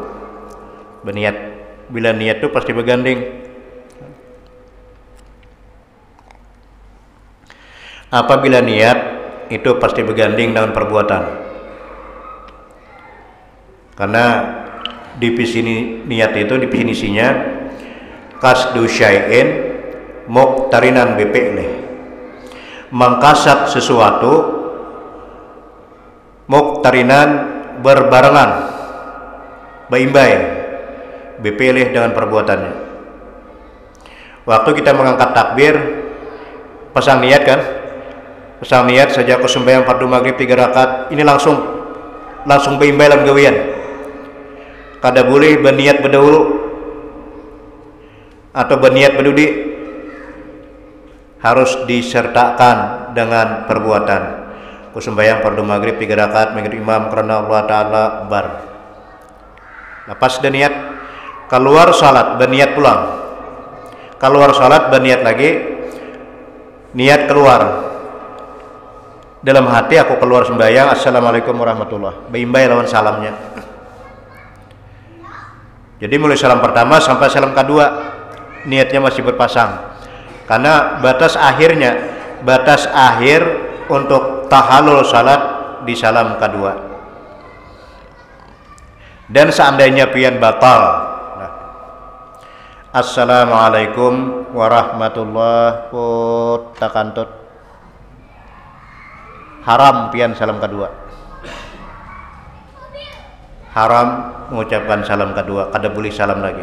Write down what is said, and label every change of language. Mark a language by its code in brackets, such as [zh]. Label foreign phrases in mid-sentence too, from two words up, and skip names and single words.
[id] Berniat, bila niat itu pasti berganding. Apabila niat itu pasti berganding dengan perbuatan. Karena definisi niat itu definisinya [ar] قصد شيء مقترنا بفعله. [id] Mengkasat sesuatu muqtarinan berbarengan, berimbai [ar] بفعله [id] dengan perbuatannya. Waktu kita mengangkat takbir, pasang niat kan? Pasang niat saja aku sembahyang fardu maghrib 3 rakaat, ini langsung berimbai dalam gawian. Kada boleh berniat berdahulu, atau berniat berdudi harus disertakan dengan perbuatan. Aku sembahyang fardu maghrib 3 rakaat mengikuti imam karena Allah Ta'ala bar. Lepas dan niat keluar salat berniat pulang. Keluar salat berniat lagi, niat keluar. Dalam hati aku keluar sembahyang, [ar] السلام عليكم ورحمة الله. [id] Beimbai lawan salamnya. Jadi mulai salam pertama sampai salam kedua niatnya masih berpasang. Karena batas akhir untuk tahallul salat di salam kedua. Dan seandainya pian batal, nah, [ar] السلام عليكم ورحمة الله وبركاته, [id] haram pian salam kedua, haram mengucapkan salam kedua, kada boleh salam lagi.